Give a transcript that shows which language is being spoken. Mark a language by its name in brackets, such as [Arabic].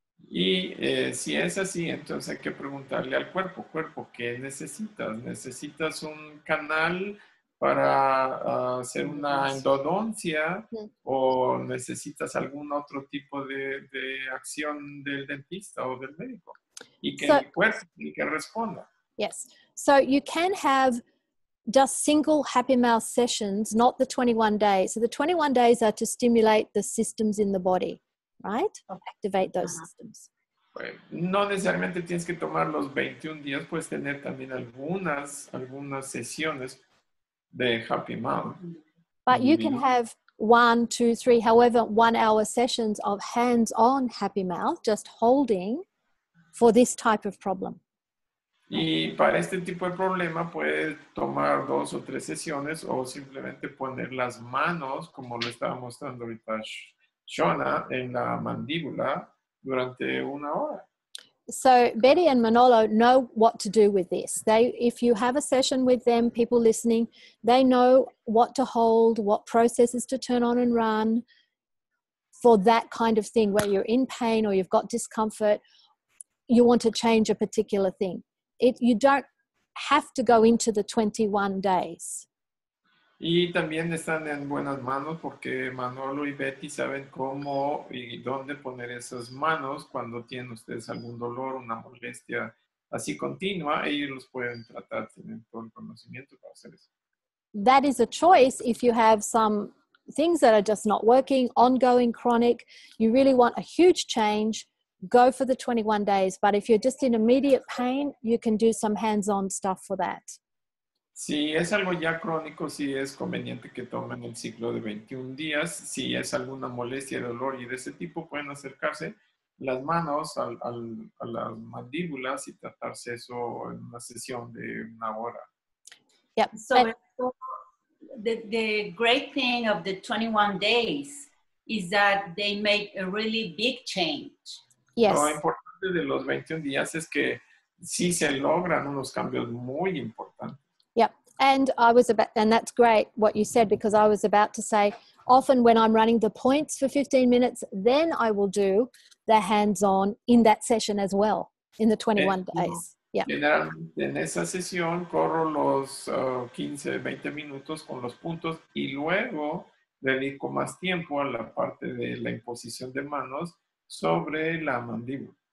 [Spanish] Y si es así, entonces hay que preguntarle al cuerpo, ¿qué necesitas? ¿Necesitas un canal para hacer una endodoncia o necesitas algún otro tipo de acción del dentista o del médico? Y que el cuerpo que responda. [English] Yes. So you can have just single Happy Mouth sessions, not the 21 days. So the 21 days are to stimulate the systems in the body, right? Activate those systems. [Spanish] No necesariamente tienes que tomar los 21 días, puedes tener también algunas sesiones de Happy Mouth. [English] But you can have 1, 2, 3, however 1 hour sessions of hands-on Happy Mouth, just holding for this type of problem. [Spanish] Y para este tipo de problema puedes tomar 2 o 3 sesiones o simplemente poner las manos, como lo estaba mostrando ahorita Shauna, en la mandíbula durante 1 hora. [English] So Bety and Manolo know what to do with this. If you have a session with them, people listening, they know what to hold, what processes to turn on and run for that kind of thing where you're in pain or you've got discomfort. you want to change a particular thing. You don't have to go into the 21 days. [Spanish] Y también están en buenas manos porque Manolo y Bety saben cómo y dónde poner esas manos cuando tienen ustedes algún dolor, una molestia así continua. Ellos los pueden tratar, tienen todo el conocimiento para hacer eso. [English] That is a choice if you have some things that are just not working, ongoing, chronic. You really want a huge change, go for the 21 days. But if you're just in immediate pain, you can do some hands-on stuff for that. [Spanish] Si es algo ya crónico, sí es conveniente que tomen el ciclo de 21 días. Si es alguna molestia, dolor y de ese tipo, pueden acercarse las manos a las mandíbulas y tratarse eso en una sesión de 1 hora. [English] Yep. So the great thing of the 21 days is that they make a really big change. Yes. [Spanish] Lo importante de los 21 días es que sí se logran unos cambios muy importantes. [English] Yep. And that's great what you said, because I was about to say, often when I'm running the points for 15 minutes, then I will do the hands-on in that session as well, in the 21 days. Yeah. [Spanish] Generalmente en esa sesión corro los 15, 20 minutos con los puntos y luego dedico más tiempo a la parte de la imposición de manos sobre la mandíbula.